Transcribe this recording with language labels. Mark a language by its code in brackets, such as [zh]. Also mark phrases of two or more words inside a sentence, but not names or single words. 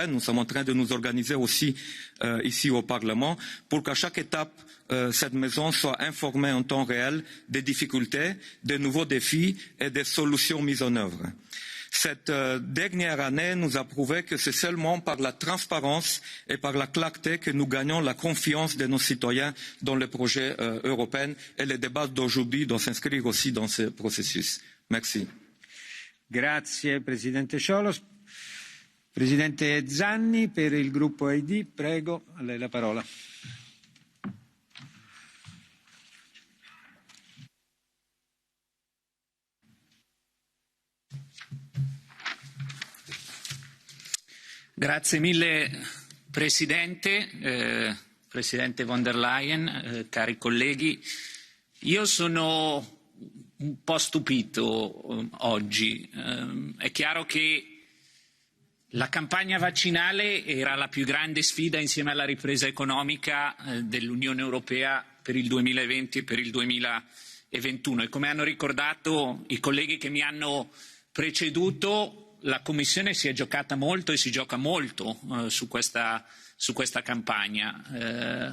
[fr] Nous sommes en train de nous organiser aussi ici au Parlement, pour qu'à chaque étape, cette maison soit informée en temps réel des difficultés, des nouveaux défis et des solutions mises en œuvre. Cette dernière année nous a prouvé que c'est seulement par la transparence et par la clarté que nous gagnons la confiance de nos citoyens dans le projet européen et le débat d'aujourd'hui doit s'inscrire aussi dans ce processus. Merci. [it] Grazie Presidente Ciolos. Presidente Zanni per il gruppo ID, prego, a lei la parola. Grazie mille Presidente, Presidente von der Leyen, cari colleghi. Io sono un po' stupito oggi. È chiaro che La campagna vaccinale era la più grande sfida insieme alla ripresa economica dell'Unione Europea per il 2020 e per il 2021 e come hanno ricordato i colleghi che mi hanno preceduto, la Commissione si è giocata molto e si gioca molto su questa campagna.